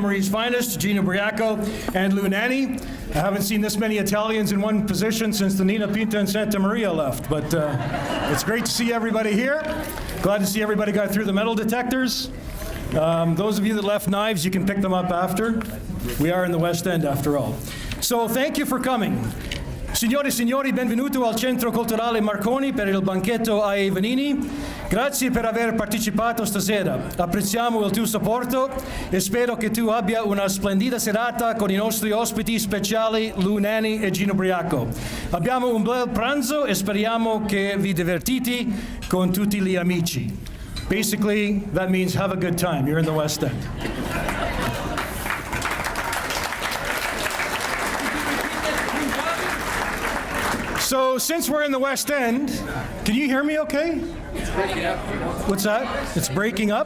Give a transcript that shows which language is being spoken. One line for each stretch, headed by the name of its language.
English: Marie's finest, Ubriaco and Nanne. I haven't seen this many Italians in one position since the Nina Pinta and Santa Maria left, but it's great to see everybody here. Glad to see everybody got through the metal detectors. Those of you that left knives, you can pick them up after. We are in the West End after all. So thank you for coming.
Italian: Signore e signori, benvenuto al Centro Culturale Marconi per il banchetto I.A. Vannini. Grazie per aver partecipato stasera. Apprezziamo il tuo supporto e spero che tu abbia una splendida serata con i nostri ospiti speciali Nanne e Ubriaco. Abbiamo un bel pranzo e speriamo che vi divertite con tutti gli amici.
English: Basically, that means have a good time. You're in the West End. So, since we're in the West End, can you hear me okay? It's breaking up. What's that? It's breaking up?